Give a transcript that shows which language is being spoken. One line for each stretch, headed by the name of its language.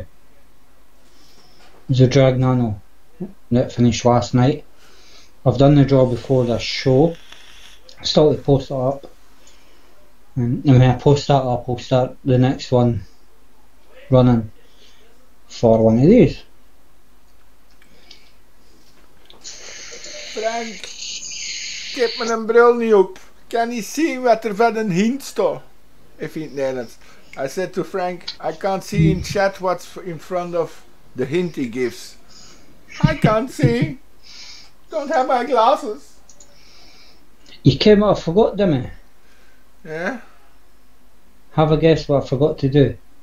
English: It was a Drag Nano that finished last night. I've done the draw before this show. Still to post it up. And when I post that up, I'll start the next one running for one of these.
Dutch: Frank, ik heb mijn bril niet op. Kan niet zien wat er van een hint staat. Even in het Nederlands.
English: I said to Frank, I can't see in chat what's in front of the hint he gives. I can't see. Don't have my glasses. You came what I forgot, didn't you? Yeah? Have a guess what I forgot to do.